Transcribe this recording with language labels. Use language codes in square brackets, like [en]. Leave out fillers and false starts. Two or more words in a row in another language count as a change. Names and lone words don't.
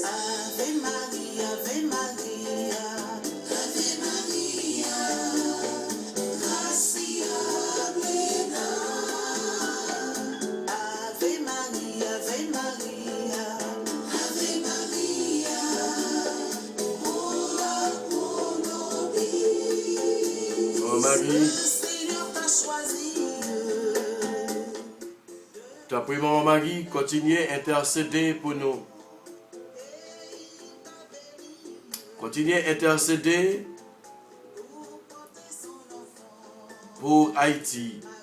[la] Ave Maria, Ave Maria, Ave Maria, gracia plena. Ave Maria, Ave Maria, Ave Maria, ora pro nobis. [fr] Oh Marie, Le Seigneur t'a choisi. t'as pris maman Marie, continuez à intercéder pour nous. Continuez à intercéder pour Haïti.